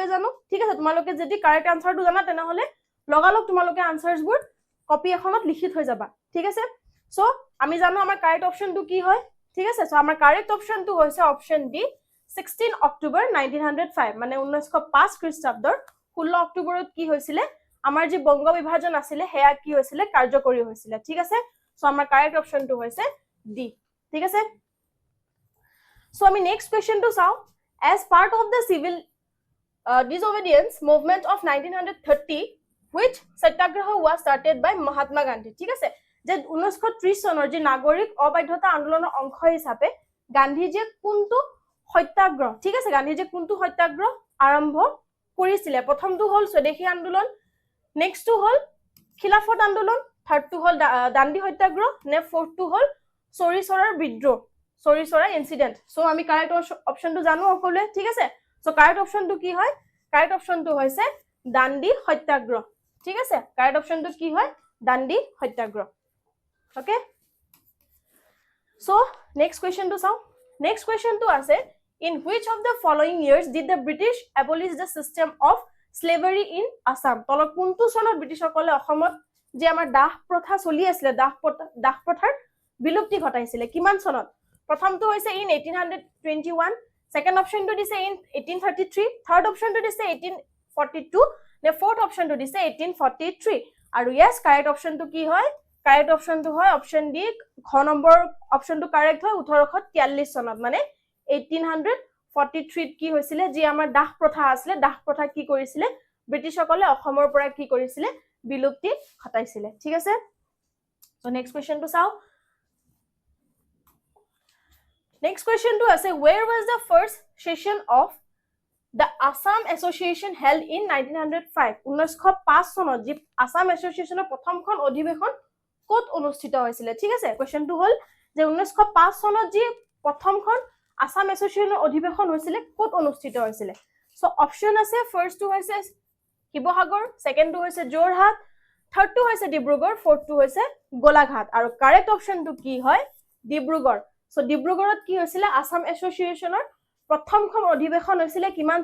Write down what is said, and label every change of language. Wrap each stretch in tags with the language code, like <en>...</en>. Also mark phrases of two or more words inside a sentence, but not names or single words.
<as>জানো ঠিক আছে তোমালোকে যদি কাৰেক্ট আনসাৰটো জানা তেনেহলে লগালগ তোমালোকে আনসাৰছবোৰ কপি এখনত লিখি থৈ যাবা ঠিক আছে সো আমি জানো আমাৰ কাৰেক্ট অপচনটো কি হয় ঠিক আছে সো আমাৰ কাৰেক্ট অপচনটো হৈছে অপচন ডি 16 অক্টোবৰ 1905 মানে 1905 খ্ৰীষ্টাব্দৰ 16 অক্টোবৰত কি হৈছিল আমাৰ যি বংগ বিভাজন আছিল হেয়া কি হৈছিল কাৰ্যকৰী হৈছিল ঠিক আছে সো আমাৰ কাৰেক্ট অপচনটো হৈছে ডি ঠিক আছে সো আমি নেক্সট কোৱেশ্চনটো চাও</as> <en>as part of the civil disobedience movement of 1930 which satyagraha was started by Mahatma Gandhi</en> <as>ঠিক আছে যে 1930 চনৰ যে নাগৰিক অবাধ্যতা আন্দোলনৰ অংশ হিচাপে গান্ধীজীয়ে কোনটো সত্যাগ্ৰহ ঠিক আছে গান্ধীজীয়ে কোনটো সত্যাগ্ৰহ আৰম্ভ কৰিছিল প্ৰথমটো হল স্বদেশী আন্দোলন নেক্সটটো হল খিলাফত আন্দোলন থাৰ্ডটো হল দাণ্ডি সত্যাগ্ৰহ নে ফোৰ্থটো হল চৰি চৰাৰ বিদ্ৰোহ চৰি চৰা ইনসিডেন্ট সো আমি কাৰেক্ট অপচনটো জানো সকলোৱে ঠিক আছে সো কাৰেক্ট অপচনটো কি হয় কাৰেক্ট অপচনটো হৈছে দাণ্ডি সত্যাগ্ৰহ ঠিক আছে কাৰেক্ট অপচনটো কি হয় দাণ্ডি সত্যাগ্ৰহ ওকে সো নেক্সট কোৱেশ্চনটো চাও নেক্সট কোৱেশ্চনটো আছে</as> <en>in which of the following years did the British abolish the system of slavery in Assam</en> <as>তলত কোনটো চনত ব্ৰিটিছসকলে অসমত যে আমাৰ দাহ প্ৰথা চলি আছিল দাহ প্ৰথাৰ বিলুপ্তি ঘটাইছিল কিমান চনত প্ৰথমটো হৈছে in 1821 সেকেন্ড অপচনটো দিছে in 1833 থাৰ্ড অপচনটো দিছে 1842 নে ফোৰ্থ অপচনটো দিছে 1843 আৰু yes কাৰেক্ট অপচনটো কি হয় কাৰেক্ট অপচনটো হয় অপচন ডি খ নম্বৰ অপচনটো কাৰেক্ট হয় 1843 চনত মানে 1843 কি হৈছিল যে আমাৰ দাহ প্ৰথা আছিল দাহ প্ৰথা কি কৰিছিল ব্ৰিটিছসকলে অসমৰ পৰা কি কৰিছিল বিলুপ্তি ঘটাইছিল ঠিক আছে সো নেক্সট কোৱেশ্চনটো চাও নেক্সট কোৱেশ্চনটো আছে</as> <en>where was the first session of the Assam Association held in 1905</en> <as>1905 চনত যি আসাম এছ'চিয়েচনৰ প্ৰথমখন অধিৱেশন ক'ত অনুষ্ঠিত হৈছিল ঠিক আছে কোৱেশ্চনটো হল যে 1905 চনত যি প্ৰথমখন আসাম এছ'চিয়েচনৰ অধিৱেশন হৈছিল ক'ত অনুষ্ঠিত হৈছিল সো অপচন আছে ফাৰ্স্টটো হৈছে শিৱসাগৰ সেকেন্ডটো হৈছে যোৰহাট থাৰ্ডটো হৈছে ডিব্ৰুগড় ফোৰ্থটো হৈছে গোলাঘাট আৰু কাৰেক্ট অপচনটো কি হয় ডিব্ৰুগড় সো ডিব্ৰুগড়ত কি হৈছিল আসাম এছ'চিয়েচনৰ প্ৰথমখন অধিৱেশন হৈছিল কিমান</as>